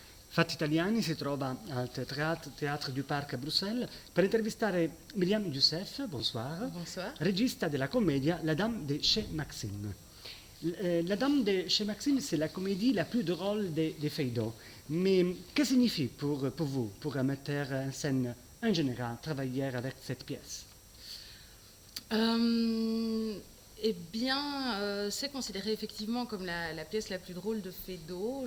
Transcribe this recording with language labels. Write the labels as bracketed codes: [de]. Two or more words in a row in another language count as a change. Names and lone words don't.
[it] Fatti Italiani si trova al [fr] Teatro du Parc [it] a Bruxelles per intervistare Myriam Youssef, bonsoir, [fr] Bonsoir. [it] regista della commedia [fr] La Dame de chez Maxime. La Dame de chez Maxime, c'est la comédie la plus drôle des Feydeau. Mais que signifie pour vous, pour un metteur en scène en général, travailler avec cette pièce? Eh bien, c'est considéré effectivement comme la pièce la plus drôle de Feydeau.